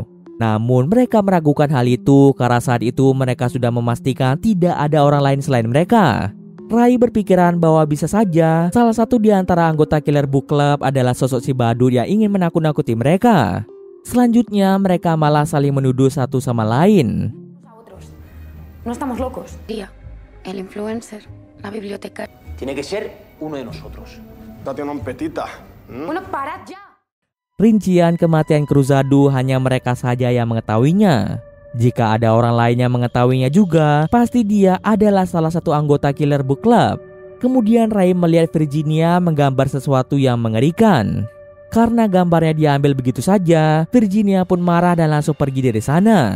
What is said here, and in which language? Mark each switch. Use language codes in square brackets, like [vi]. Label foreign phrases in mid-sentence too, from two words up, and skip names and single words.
[id] Namun mereka meragukan hal itu karena saat itu mereka sudah memastikan tidak ada orang lain selain mereka. Rai berpikiran bahwa bisa saja salah satu di antara anggota Killer Book Club adalah sosok si Badut yang ingin menakut-nakuti mereka. Selanjutnya mereka malah saling menuduh satu sama lain. [es] No estamos locos. Dia, el influencer, la bibliotecaria. Tiene que ser uno de nosotros. Date una petita. Bueno, parad ya. [id] Rincian kematian Cruzado hanya mereka saja yang mengetahuinya. Jika ada orang lain yang mengetahuinya juga, pasti dia adalah salah satu anggota Killer Book Club. Kemudian Ray melihat Virginia menggambar sesuatu yang mengerikan. Karena gambarnya diambil begitu saja, Virginia pun marah dan langsung pergi dari sana.